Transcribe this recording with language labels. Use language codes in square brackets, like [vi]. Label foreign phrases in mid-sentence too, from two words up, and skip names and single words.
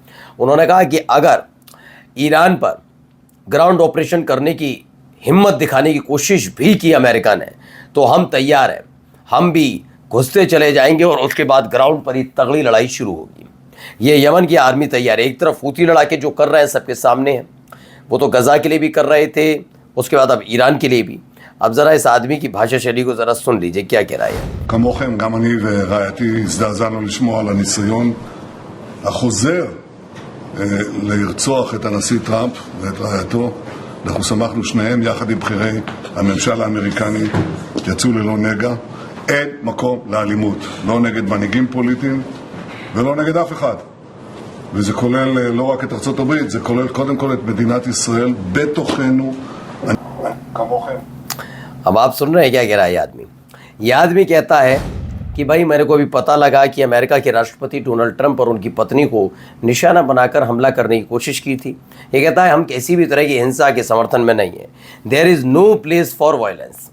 [hi] उन्होंने कहा कि अगर ईरान पर [en] ground operation [hi] करने की हिम्मत दिखाने की कोशिश भी की अमेरिका ने तो हम तैयार हैं, हम भी घुसते चले जाएंगे और उसके बाद ग्राउंड पर ही तगड़ी लड़ाई शुरू होगी। ये यमन की आर्मी तैयार है। एक तरफ हूती लड़ाके जो कर रहे हैं सबके सामने हैं, वो तो गज़ा के लिए भी कर रहे थे, उसके बाद अब ईरान के लिए भी। अब ज़रा इस आदमी की भाषा शैली को ज़रा सुन लीजिए क्या कह रहा है। [he] כמוכם, גם אני ורעייתי הזדעזענו לשמוע על הניסיון החוזר לרצוח את הנשיא טראמפ ואת רעייתו. אנחנו שמחנו שניהם יחד עם בכירי הממשל האמריקני, יצאו ללא נגע. אין מקום לאלימות, לא נגד מנהיגים פוליטיים ולא נגד אף אחד. וזה כולל לא רק את ארצות הברית, זה כולל קודם כל את מדינת ישראל בתוכנו. כמוכם. [hi] अब आप सुन रहे हैं क्या कह रहा है ये आदमी कहता है कि भाई मेरे को अभी पता लगा कि अमेरिका के राष्ट्रपति डोनाल्ड ट्रंप और उनकी पत्नी को निशाना बनाकर हमला करने की कोशिश की थी। ये कहता है हम किसी भी तरह की हिंसा के समर्थन में नहीं है। [en] there is no place for violence.